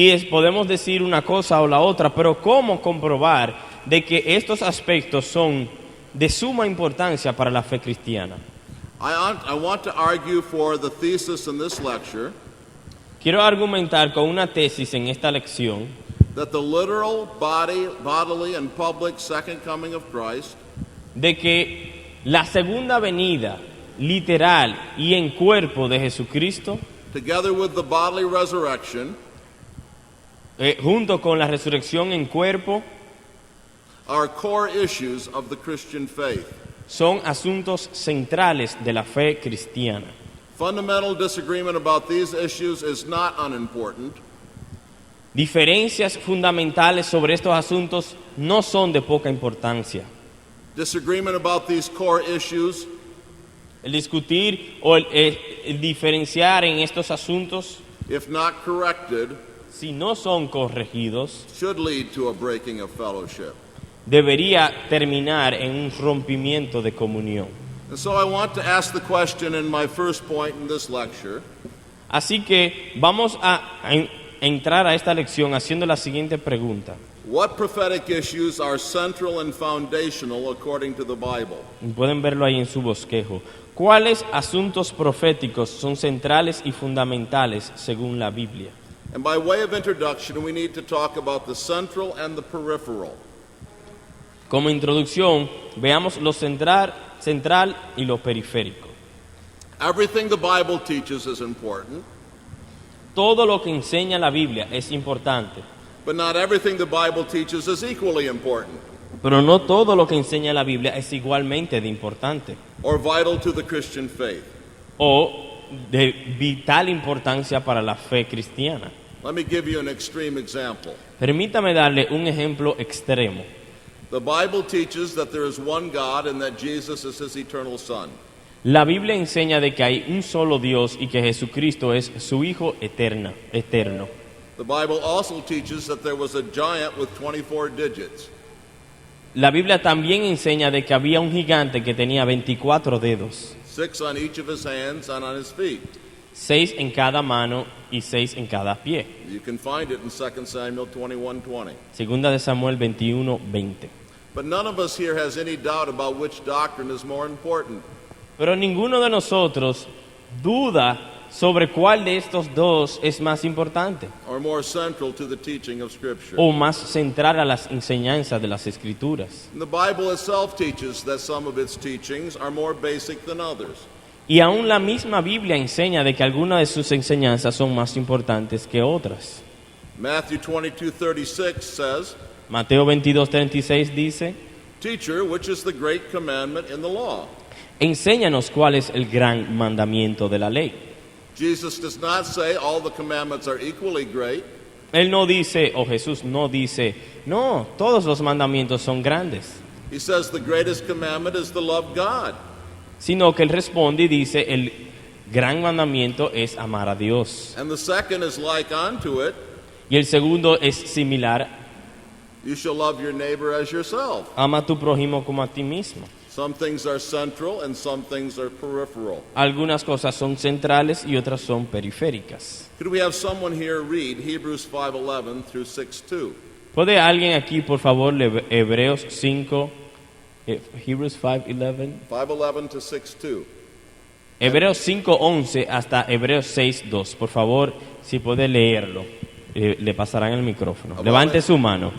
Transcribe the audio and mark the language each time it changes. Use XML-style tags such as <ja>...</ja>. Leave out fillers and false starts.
<es>Podemos decir una cosa o la otra, pero ¿cómo comprobar de que estos aspectos son de suma importancia para la fe cristiana?</es> <en>I want to argue for the thesis in this lecture</en> <es>Quiero argumentar con una tesis en esta lección</es> <en>that the literal, bodily, and public second coming of Christ</en> <es>de que la segunda venida literal y en cuerpo de Jesucristo,</es> <en>together with the bodily resurrection,</en> <es>junto con la resurrección en cuerpo,</es> <en>are core issues of the Christian faith.</en> <es>son asuntos centrales de la fe cristiana.</es> <en>Fundamental disagreement about these issues is not unimportant,</en> <es>Diferencias fundamentales sobre estos asuntos no son de poca importancia.</es> <en>Disagreement about these core issues</en> <es>El discutir o el diferenciar en estos asuntos,</es> <en>if not corrected,</en> <es>si no son corregidos,</es> <en>should lead to a breaking of fellowship.</en> <es>debería terminar en un rompimiento de comunión.</es> <en>And so I want to ask the question in my first point in this lecture:</en> <es>Así que vamos a entrar a esta lección haciendo la siguiente pregunta.</es> <en>what prophetic issues are central and foundational according to the Bible?</en> <es>Pueden verlo ahí en su bosquejo. ¿Cuáles asuntos proféticos son centrales y fundamentales según la Biblia?</es> <en>And by way of introduction, we need to talk about the central and the peripheral.</en> <es>Como introducción, veamos lo central y lo periférico.</es> <en>Everything the Bible teaches is important,</en> <es>Todo lo que enseña la Biblia es importante,</es> <en>but not everything the Bible teaches is equally important</en> <es>pero no todo lo que enseña la Biblia es igualmente de importante</es> <en>or vital to the Christian faith.</en> <es>o de vital importancia para la fe cristiana.</es> <en>Let me give you an extreme example.</en> <es>Permítame darle un ejemplo extremo.</es> <en>The Bible teaches that there is one God and that Jesus is his eternal Son.</en> <es>La Biblia enseña de que hay un solo Dios y que Jesucristo es su Hijo eterno.</es> <en>The Bible also teaches that there was a giant with 24 digits.</en> <es>La Biblia también enseña de que había un gigante que tenía 24 dedos,</es> <en>6 on each of his hands and on his feet.</en> <es>6 en cada mano y 6 en cada pie.</es> <en>You can find it in 2 Samuel 21:20.</en> <es>Segunda de Samuel 21:20.</es> <en>But none of us here has any doubt about which doctrine is more important.</en> <es>Pero ninguno de nosotros duda sobre cuál de estos dos es más importante</es> <en>Or more central to the teaching of Scripture.</en> <es>o más central a las enseñanzas de las Escrituras.</es> <en>And the Bible itself teaches that some of its teachings are more basic than others.</en> <es>Y aún la misma Biblia enseña de que algunas de sus enseñanzas son más importantes que otras.</es> <en>Matthew 22:36 says,</en> <es>Mateo 22:36 dice:</es> <en>"Teacher, which is the great commandment in the law?"</en> <es>enséñanos cuál es el gran mandamiento de la ley.</es> <en>Jesus does not say all the commandments are equally great.</en> <es>Él no dice, o Jesús no dice, no, todos los mandamientos son grandes,</es> <en>He says the greatest commandment is to love God.</en> <es>sino que él responde y dice, el gran mandamiento es amar a Dios.</es> <en>And the second is like unto it,</en> <es>Y el segundo es similar,</es> <en>you shall love your neighbor as yourself.</en> <es>ama a tu prójimo como a ti mismo.</es> <en>Some things are central and some things are peripheral.</en> <es>Algunas cosas son centrales y otras son periféricas.</es> <en>Could we have someone here read Hebrews 5:11 through 6:2?</en> <es>¿Puede alguien aquí, por favor, leer Hebreos 5, Hebrews 5:11?</es> <en>5:11 to 6:2.</en> <es>Hebreos 5:11 hasta Hebreos 6:2. Por favor, si puede leerlo, le pasarán el micrófono. Levante su mano.</es>